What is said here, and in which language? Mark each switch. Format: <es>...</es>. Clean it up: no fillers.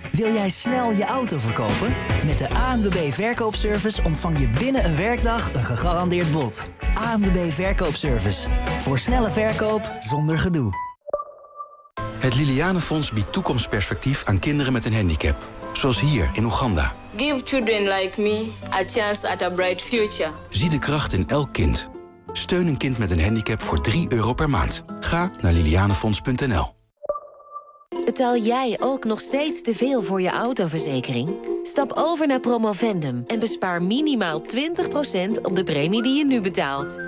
<nl>Wil jij snel je auto verkopen? Met de ANWB Verkoopservice ontvang je binnen een werkdag een gegarandeerd bod. ANWB Verkoopservice. Voor snelle verkoop zonder gedoe. Het Liliane Fonds biedt toekomstperspectief aan kinderen met een handicap. Zoals hier in Oeganda.</nl> <en>Give children like me a chance at a bright future.</en> <nl>Zie de kracht in elk kind. Steun een kind met een handicap voor €3 per maand. Ga naar lilianefonds.nl. Betaal jij ook nog steeds te veel voor je autoverzekering? Stap over naar Promovendum en bespaar minimaal 20% op de premie die je nu betaalt.</nl>